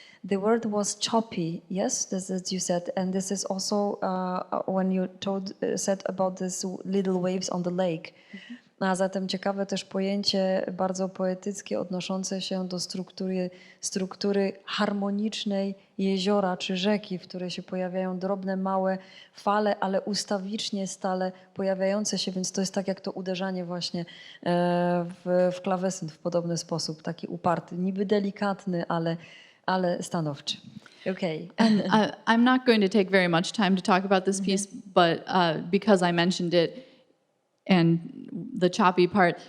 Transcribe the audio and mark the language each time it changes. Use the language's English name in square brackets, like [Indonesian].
[English] The word was choppy, yes, this as you said, and this is also when you said about these little waves on the lake. [Polish] A zatem ciekawe też pojęcie bardzo poetyckie odnoszące się do struktury harmonicznej jeziora czy rzeki, w której się pojawiają drobne, małe fale, ale ustawicznie stale pojawiające się, więc to jest tak jak to uderzanie właśnie w klawesyn w podobny sposób, taki uparty, niby delikatny, ale stanowczy. [English] Okay. And I'm not going to take very much time to talk about this piece, but because I mentioned it, and the choppy part.